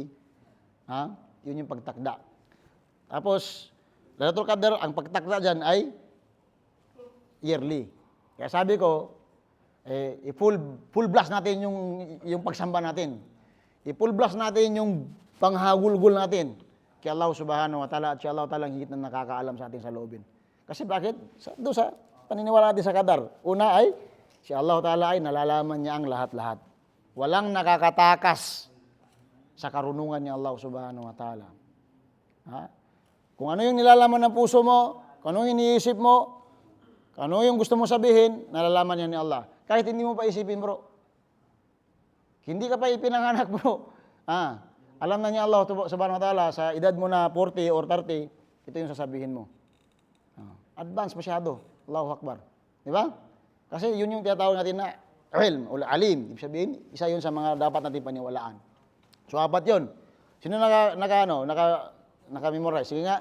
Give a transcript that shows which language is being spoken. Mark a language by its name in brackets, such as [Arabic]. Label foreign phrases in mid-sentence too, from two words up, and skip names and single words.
[Filipino] Yun yung pagtakda. Tapos, Laylatul Qadar, ang pagtakda dyan ay yearly. Kaya sabi ko, [English] full blast [Filipino] natin yung pagsamba natin. I- [English] full blast [Filipino] natin yung panghagulgul natin kay Allah [Arabic] سبحانه وتعالى [Filipino] at si Allah ta'ala higit na nakakaalam sa ating saloobin. Kasi bakit? Doon sa paniniwala natin sa Qadar. Una ay, si Allah ta'ala ay nalalaman niya ang lahat-lahat. Walang nakakatakas sa karunungan ni Allah [Arabic] سبحانه وتعالى. [Filipino] Kung ano yung nilalaman ng puso mo, kung ano yung iniisip mo, kung ano yung gusto mo sabihin, nalalaman niya ni Allah. Kahit hindi mo pa isipin bro. Hindi ka pa ipinanganak bro. Alam na niya Allah [Arabic] سبحانه وتعالى [Filipino] sa edad mo na 40 or 30, ito yung sasabihin mo. Advance masyado. [Arabic] الله أكبر. [Filipino] Di ba? Kasi yun yung tinatawag natin na ilm o alim. Ibig sabihin, isa yun sa mga dapat natin paniwalaan. So, apat yun. Sino naka-memorize? Sige nga.